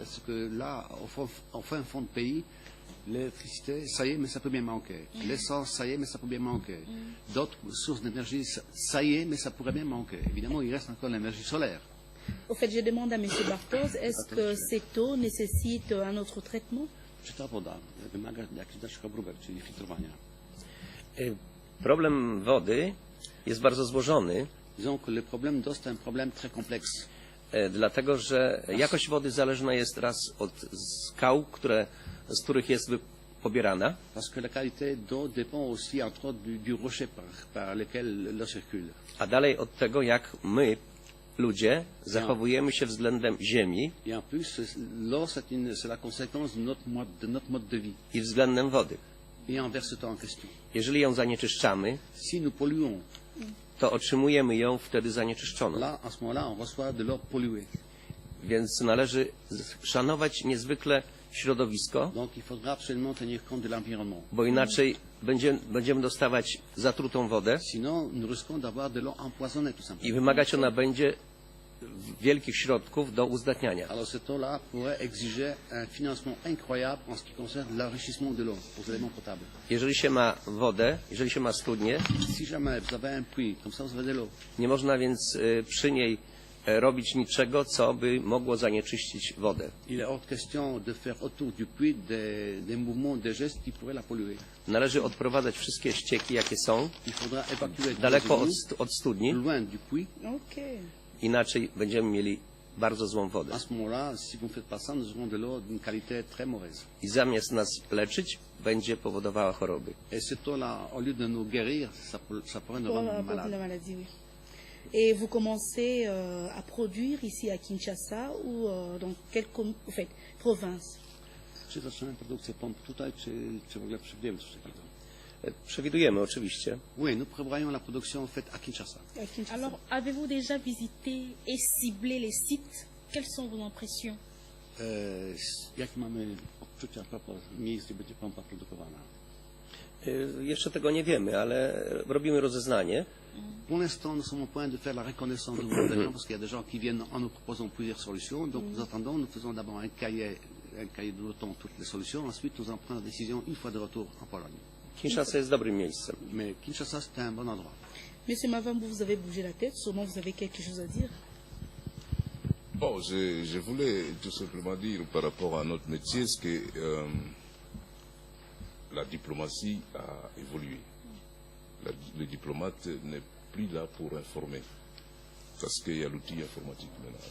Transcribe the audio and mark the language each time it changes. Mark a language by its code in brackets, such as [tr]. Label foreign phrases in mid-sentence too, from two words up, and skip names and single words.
[fr] Parce que là, au fin fond de pays, l'électricité, ça y est, mais ça peut bien manquer. L'essence, ça y est, mais ça peut bien manquer. D'autres sources d'énergie, ça y est, mais ça pourrait bien manquer. Évidemment, il reste encore l'énergie solaire. Au fait, je demande à M. Bartosz, est-ce que cette eau nécessite un autre traitement? [pl] Problem wody jest bardzo złożony. [fr] Disons que le problème d'eau, c'est un problème très complexe. [pl] Dlatego, że jakość wody zależna jest raz od skał, z których jest pobierana. [fr] Parce que la qualité d'eau dépend aussi entre autres du rocher par lequel l'eau circule. [pl] A dalej od tego, jak my, ludzie, zachowujemy się względem ziemi. [fr] Et en plus, l'eau, c'est la conséquence de notre mode de vie. [pl] I względem wody. [fr] Et envers ce temps en question. [pl] Jeżeli ją zanieczyszczamy, [fr] si nous polluons, [pl] to otrzymujemy ją wtedy zanieczyszczoną. [fr] Là, à ce moment-là, on reçoit de l'eau polluée. [pl] Więc należy szanować niezwykle środowisko, [fr] donc, il faudra absolument tenir compte de l'environnement. [pl] Bo inaczej będziemy dostawać zatrutą wodę. [fr] Sinon, nous risquons d'avoir de l'eau empoisonnée, tout simplement. [pl] I wymagać ona będzie wielkich środków do uzdatniania. [fr] Alors cette eau-là pourrait exiger un financement incroyable en ce qui concerne l'enrichissement de l'eau pour les éléments potables. [pl] Jeżeli się ma wodę, jeżeli się ma studnię, [fr] si jamais vous avez un puits, comme ça vous avez de l'eau. [pl] Nie można więc przy niej robić niczego, co by mogło zanieczyścić wodę. [fr] Il est hors de question de faire autour du puits des mouvements, des gestes qui pourraient la polluer. [pl] Należy odprowadzać wszystkie ścieki, jakie są, [fr] Il faudra évacuer [pl] daleko [fr] tous les [pl] od studni, [fr] eaux, loin du puits. Ok. [pl] inaczej będziemy mieli bardzo złą wodę. [fr] À ce moment-là, si vous ne faites pas ça, nous aurons de l'eau d'une qualité très mauvaise. [pl] I zamiast nas leczyć, będzie powodowała choroby. [fr] Et cette eau-là, au lieu de nous guérir, ça pourrait nous rendre Voilà, pour la malades. maladie, oui. Et vous commencez à produire ici à Kinshasa ou dans quelle province? [pl] Czy zaczynamy produkcję pomp tutaj, czy w ogóle przewidujemy coś takiego? Przewidujemy oczywiście. [fr] Oui, nous prévoyons la production faite à Kinshasa. À Kinshasa. Alors, avez-vous déjà visité et ciblé les sites? Quelles sont vos impressions? [pl] Jakie mamy odczucia a propos miejsc, gdzie będzie pompa produkowana? Jeszcze tego nie wiemy, ale robimy rozeznanie. [fr] Pour l'instant, nous sommes au point de faire la reconnaissance de vos gens, parce qu'il y a des gens qui viennent en nous proposant plusieurs solutions. Donc nous attendons, nous faisons d'abord un cahier de notons toutes les solutions. Ensuite, nous en prenons la décision une fois de retour en Pologne. [pl] Kinshasa jest dobrym miejscem. [fr] Mais Kinshasa, c'est un bon endroit. Monsieur Mavambo, vous avez bougé la tête, sûrement vous avez quelque chose à dire. Bon, je voulais tout simplement dire par rapport à notre métier, c'est que la diplomatie a évolué. Le diplomate n'est plus là pour informer, parce qu'il y a l'outil informatique maintenant.